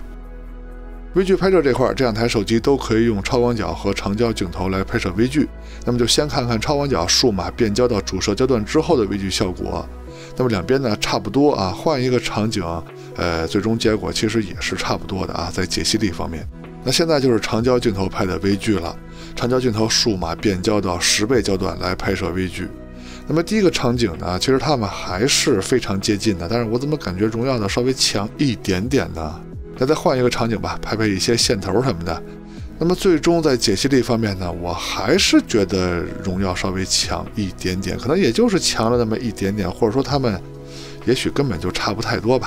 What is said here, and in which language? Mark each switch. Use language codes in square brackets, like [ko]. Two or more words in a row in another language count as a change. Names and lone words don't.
[zh] 微距拍攝這塊，這兩台手機都可以用超廣角和長焦鏡頭來拍攝微距。那麼就先看看超廣角數碼變焦到主攝焦段之後的微距效果。那麼两邊呢差不多啊，換一個場景，最終結果其實也是差不多的啊，在解析力方面。那現在就是長焦鏡頭拍的微距了，長焦鏡頭數碼變焦到10倍焦段來拍攝微距。那麼第一個場景呢，其實它們還是非常接近的，但是我怎麼感覺榮耀的稍微強一點點呢？那再換一個場景吧，拍一些線頭什麼的。那麼最終在解析力方面呢，我還是覺得榮耀稍微強一點點，可能也就是強了那麼一點點，或者說他們也許根本就差不太多吧。